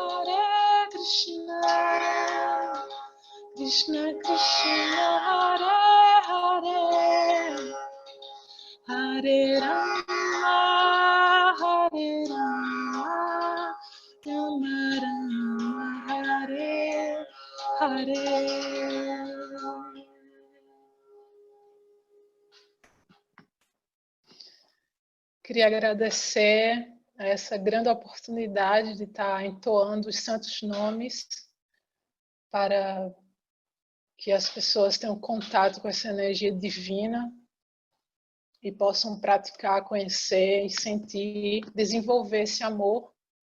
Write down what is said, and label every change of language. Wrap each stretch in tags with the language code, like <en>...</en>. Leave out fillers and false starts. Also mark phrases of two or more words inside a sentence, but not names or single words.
<pt>Krishna Krishna Hare Hare Hare Rama Rama Rama Hare Hare. Queria agradecer a essa grande oportunidade de estar entoando os santos nomes para que as pessoas tenham contato com essa energia divina e possam praticar, conhecer e sentir, desenvolver esse amor</pt>